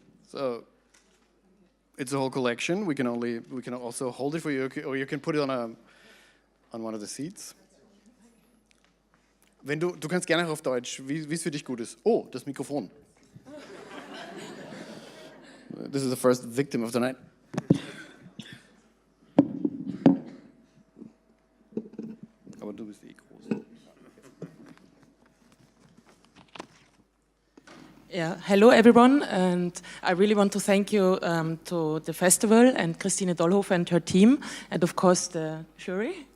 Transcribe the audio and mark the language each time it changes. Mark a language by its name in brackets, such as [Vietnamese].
[English] So it's a whole collection. We can also hold it for you, or you can put it on one of the seats. [German] Du kannst gerne auf Deutsch, wie es für dich gut ist. Oh, das Mikrofon. [English] This is the first victim of the night. [German] Aber du bist groß. [English] Yeah, hello everyone, and I really want to thank you to the festival and Christine Dollhofer and her team, and of course the jury.